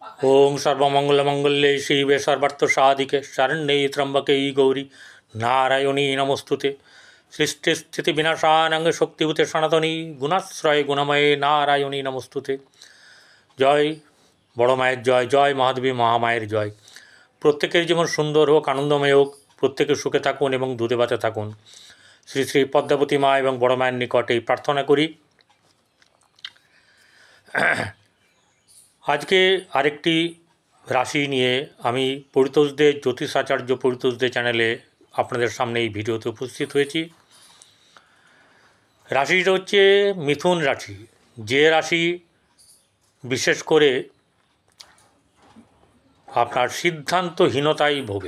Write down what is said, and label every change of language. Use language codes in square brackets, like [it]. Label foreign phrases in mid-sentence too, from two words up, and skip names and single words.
[sa] ओं सर्वमंगलमंगल्ये शिवे सर्वार्थसाधिके शरण्ये त्र्यंबके गौरी नारायणी नमोस्तुते। सृष्टिस्थितिविनाशानां शक्तिभूते सनातनी गुणाश्रय गुणमये नारायणी नमोस्तुते। [bn] জয় বড় মায়ের জয়, জয় মহাদেবী মহামায়ের জয়। প্রত্যেকের জীবন সুন্দর হোক, আনন্দময় হোক, প্রত্যেকে সুখে থাকুন এবং দুধে ভাতে থাকুন। শ্রী শ্রী পদ্মাবতী মা এবং বড় মায়ের নিকটে প্রার্থনা করি। আজ কে আরেকটি রাশি নিয়ে আমি পরিতোষদেব জ্যোতিষাচার্য পরিতোষদেব চ্যানেলে আপনাদের সামনে ভিডিওতে উপস্থিত হয়েছি। রাশিটা হচ্ছে মিথুন রাশি, যে রাশি বিশেষ করে আপনার সিদ্ধান্তহীনতায় ভোগে।